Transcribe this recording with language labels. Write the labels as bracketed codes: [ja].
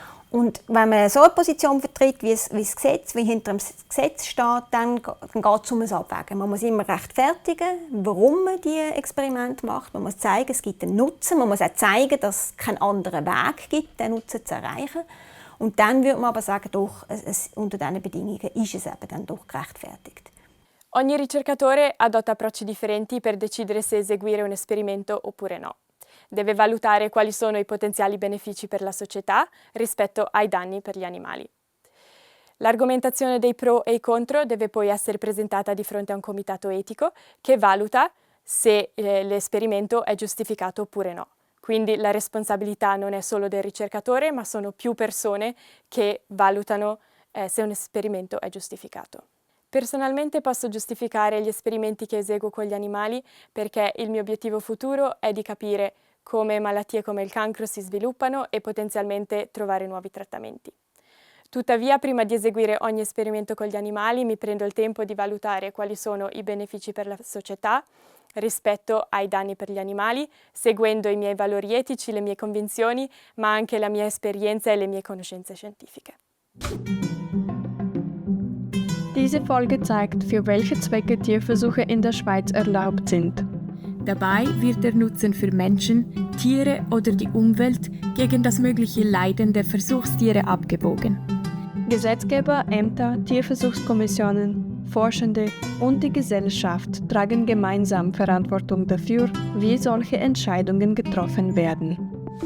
[de] Und wenn man so eine Position vertritt, wie hinter dem Gesetz steht, dann geht es um ein Abwägen. Man muss immer rechtfertigen, warum man diese Experimente macht. Man muss zeigen, es gibt einen Nutzen. Man muss auch zeigen, dass es keinen anderen Weg gibt, den Nutzen zu erreichen. Und dann würde man aber sagen, doch, unter diesen Bedingungen ist es eben dann doch gerechtfertigt. [it] Ogni ricercatore adotta approcci differenti per decidere se eseguire un esperimento oppure no. Deve valutare quali sono i potenziali benefici per la società rispetto ai danni per gli animali. L'argomentazione dei pro e i contro deve poi essere presentata di fronte a un comitato etico che valuta se l'esperimento è giustificato oppure no. Quindi la responsabilità non è solo del ricercatore, ma sono più persone che valutano se un esperimento è giustificato. Personalmente posso giustificare gli esperimenti che eseguo con gli animali perché il mio obiettivo futuro è di capire come malattie come il cancro si sviluppano e potenzialmente trovare nuovi trattamenti. Tuttavia, prima di eseguire ogni esperimento con gli animali, mi prendo il tempo di valutare quali sono i benefici per la società rispetto ai danni per gli animali, seguendo i miei valori etici, le mie convinzioni, ma anche la mia esperienza e le mie conoscenze scientifiche. [de] Diese Folge zeigt, für welche Zwecke Tierversuche in der Schweiz erlaubt sind. Dabei wird der Nutzen für Menschen, Tiere oder die Umwelt gegen das mögliche Leiden der Versuchstiere abgewogen. Gesetzgeber, Ämter, Tierversuchskommissionen, Forschende und die Gesellschaft tragen gemeinsam Verantwortung dafür, wie solche Entscheidungen getroffen werden.